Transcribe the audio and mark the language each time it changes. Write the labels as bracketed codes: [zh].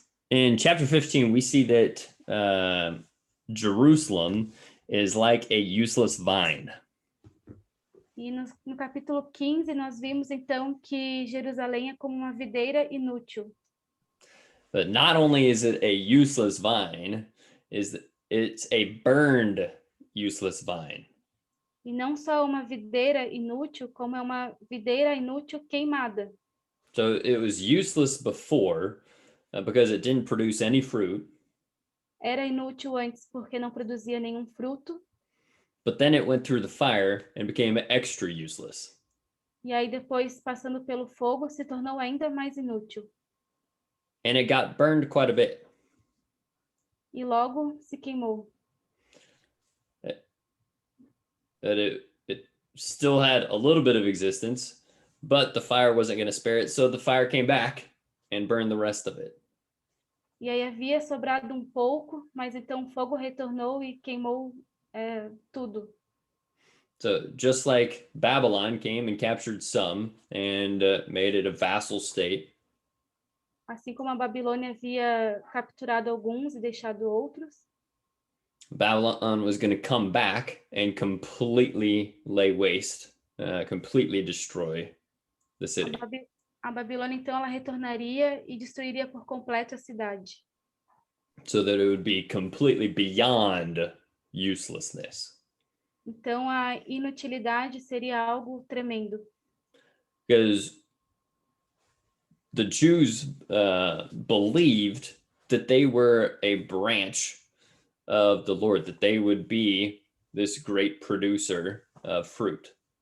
[en] In chapter 15, we see that Jerusalem is like a useless vine. [pt] E no capítulo 15, nós vimos então que Jerusalém é como uma videira inútil. [en] But not only is it a useless vine, it's a burned useless vine. [pt] E não só uma videira inútil, como é uma videira inútil queimada. [en] So it was useless before because it didn't produce any fruit. [pt] Era inútil antes porque não produzia nenhum fruto. [en] But then it went through the fire and became extra useless. [pt] E aí depois, passando pelo fogo, se tornou ainda mais inútil. [en] And it got burned quite a bit. [pt] E logo se queimou. [en] It still had a little bit of existence, but the fire wasn't going to spare it, so the fire came back and burned the rest of it. [pt] E aí havia sobrado um pouco, mas então o fogo retornou e queimou tudo. [en] So just like Babylon came and captured some and made it a vassal state. [pt] Assim como a Babilônia havia capturado alguns e deixado outros. [en] Babylon was going to come back and completely lay waste, completely destroy the city. [pt] A Babilônia então ela retornaria e destruiria por completo a cidade. [en] so that it would be completely beyond uselessness. [pt] Então, a inutilidade seria algo tremendo. [en] Because the Jews believed that they were a branch of the Lord, that they would be this great producer of fruit.